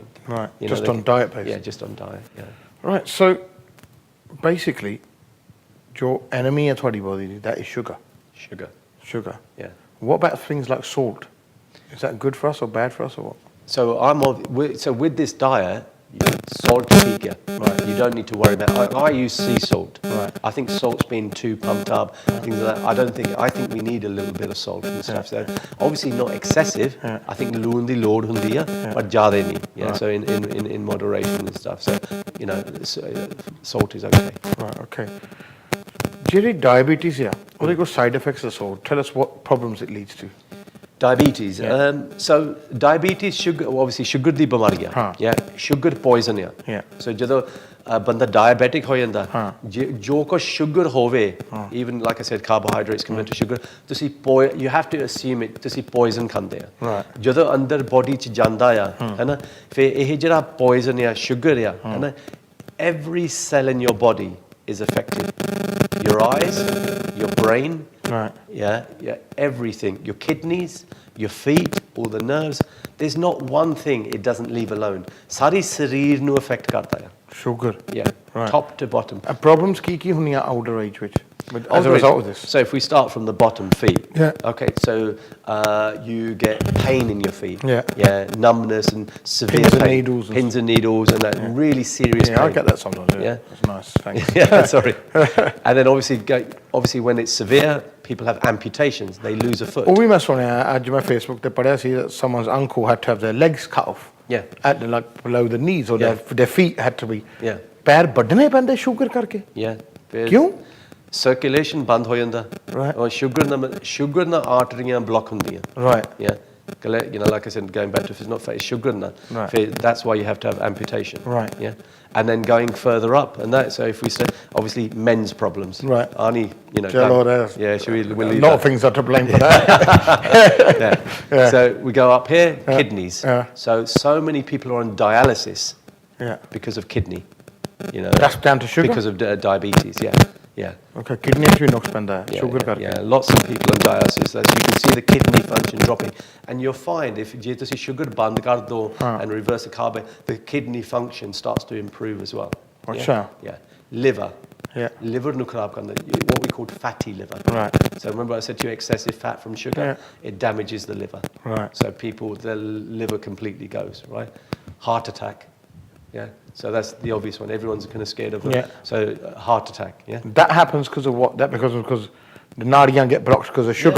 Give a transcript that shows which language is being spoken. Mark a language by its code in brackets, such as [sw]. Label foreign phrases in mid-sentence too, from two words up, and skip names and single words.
[en] Right, just on diet basically. Yeah, just on diet, yeah. Right, so basically, your enemy at your body, that is sugar. Sugar. Yeah. What about things like salt? Is that good for us or bad for us or what? So with this diet, [pa] Salt ਠੀਕ ਹੈ. [en] Right. You don't need to worry about. I use sea salt. Right. I think salt's been too pumped up. Things like that. I think we need a little bit of salt and stuff. So obviously not excessive. I think [pa] ਲੂਣ ਦੀ ਲੋੜ ਹੁੰਦੀ ਆ, but ਜ਼ਿਆਦਾ ਨਹੀਂ. [en] Yeah. So in moderation and stuff. So you know, salt is okay. Right. Okay. ਜਿਹੜੀ diabetes ਆ, ਉਹਦੇ ਕੋਈ side effects of salt? Tell us what problems it leads to. Diabetes. So diabetes, sugar, obviously sugar [pa] ਦੀ ਬਿਮਾਰੀ ਆ. Yeah, [en] sugar poison [pa] ਆ. So ਜਦੋਂ ਬੰਦਾ diabetic ਹੋ ਜਾਂਦਾ, ਜੋ ਕੁਝ sugar ਹੋਵੇ, [en] even like I said, carbohydrates convert to sugar, ਤੁਸੀਂ you have to assume it, [pa] ਤੁਸੀਂ poison ਖਾਂਦੇ ਆ. ਜਦੋਂ ਅੰਦਰ body ਚ ਜਾਂਦਾ ਆ, ਹੈਨਾ, ਫਿਰ ਇਹ ਜਿਹੜਾ poison ਆ, sugar ਆ, ਹੈਨਾ, [en] every cell in your body is affected. Your eyes, your brain, yeah, everything, your kidneys, your feet, all the nerves. There's not one thing it doesn't leave alone. [pa] ਸਾਰੇ ਸਰੀਰ ਨੂੰ affect ਕਰਦਾ ਹੈ. [en] Sugar. Yeah, top to bottom. And problems [pa] ਕੀ ਹੁੰਦੀਆਂ [en] older age which? As a result of this. So if we start from the bottom, feet. Yeah. Okay, so you get pain in your feet. Yeah. Yeah, numbnumbness and severe pins pain. And needles. Pins and needles and that really serious pain. Yeah, I get that sometimes. Yeah. That's nice. Thanks. Yeah, sorry. And then obviously when it's severe, people have amputations. They lose a foot. Oh, we must on [pa] ਅੱਜ ਮੈਂ Facebook ਤੇ ਪੜਿਆ ਸੀ [en] that someone's uncle had to have their legs cut off. Yeah. At the, like below the knees or their feet had to be. Yeah. [pa] ਪੈਰ ਵੱਢਣੇ ਪੈਂਦੇ ਸ਼ੂਗਰ ਕਰਕੇ. [en] Yeah. [pa] ਕਿਉਂ? Circulation ਬੰਦ ਹੋ ਜਾਂਦਾ. [en] Right. Or sugar na arteries block ਹੁੰਦੀਆਂ. Right. Yeah. You know, like I said, going back to if it's not fat, it's sugar na. Right. That's why you have to have amputation. Right. Yeah. And then going further up, and that. So if we say, obviously, men's problems. Right. Arnie, you know. Yeah. Should we? We'll leave a lot of things are to blame for that. Yeah. So we go up here, kidneys. So many people are on dialysis. Yeah. Because of kidney. You know. That's down to sugar. Because of diabetes. Yeah. Yeah. [pa] Okay, kidney ਵੀ ਨੁਕਸ ਪੈਂਦਾ ਹੈ sugar ਕਰਕੇ. [en] Yeah, lots of people on dialysis. That you can see the kidney function dropping, and you'll find if [pa] ਜੇ ਤੁਸੀਂ sugar ਬੰਦ ਕਰ ਦੋ [en] and reverse the carb, the kidney function starts to improve as well. [pa] ਅੱਛਾ. [en] Yeah. Liver. Yeah. Liver [pa] ਨੂੰ ਖਰਾਬ ਕਰਦਾ. [en] What we call fatty liver. Right. So remember I said to you excessive fat from sugar, it damages the liver. Right. So their liver completely goes, right? Heart attack. Yeah. So that's the obvious one. Everyone's kind of scared of it. Yeah. So heart attack. Yeah. That happens because of what? That because the nadiyan get blocked because of sugar.